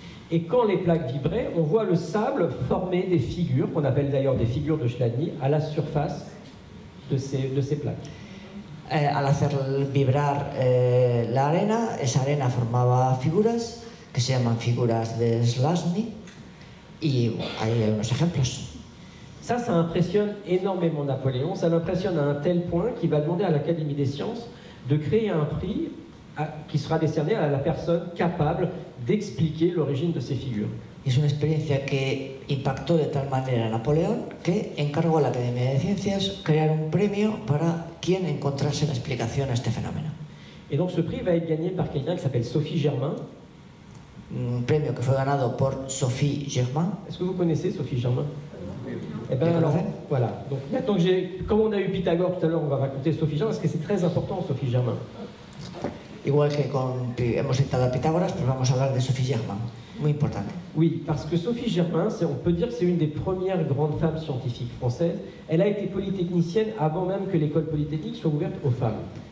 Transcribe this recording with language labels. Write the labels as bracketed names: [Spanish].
[French] Et quand les plaques vibraient, on voit le sable former des figures, qu'on appelle d'ailleurs des figures de Chladni, à la surface de ces plaques. [Spanish] al hacer vibrar la arena, esa arena formaba figuras que se llaman figuras de Šlazny, y bueno, ahí hay unos ejemplos. [French] Ça impressionne énormément Napoléon, ça l'impressionne à un tel point qu'il va demander à l'Académie des sciences de créer un prix qui sera décerné à la personne capable d'expliquer l'origine de ces figures. [Spanish] Es una experiencia que impactó de tal manera a Napoleón que encargó a la Academia de Ciencias crear un premio para quien encontrase la explicación a este fenómeno. [French] Et donc ce prix va être gagné par quelqu'un qui s'appelle Sophie Germain. [Spanish] Un premio que fue ganado por Sophie Germain. [French] Est-ce que vous connaissez Sophie Germain? Eh bien alors, voilà. Donc maintenant que comme on a eu Pythagore tout à l'heure, on va raconter Sophie Germain, parce que c'est très important Sophie Germain. [Spanish] Igual que hemos citado a Pitágoras, pues vamos a hablar de Sophie Germain. Muy importante. [French] Oui, parce que Sophie Germain, on peut dire que c'est une des premières grandes femmes scientifiques françaises. Elle a été polytechnicienne avant même que l'école polytechnique soit ouverte aux femmes.